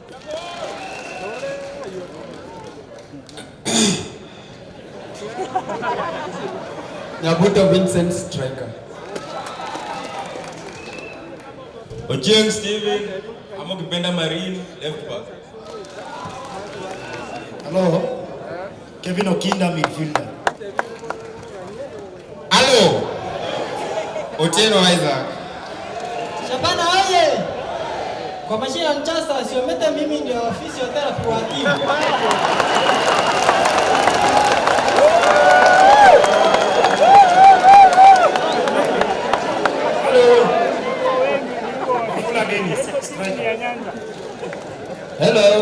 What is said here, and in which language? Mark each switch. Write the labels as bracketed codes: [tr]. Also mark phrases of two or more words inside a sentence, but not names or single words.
[en] Nyabuto Vincent, striker. Ochieng Steven, Amokipenda Marine, left back. Hello. Kevin Okinda, midfielder. Hello. Otieno Isaac. Shabana oye! [sw] Kwa majina Mchasa, siomete mimi ndio physiotherapy wa timu. [en] Hello.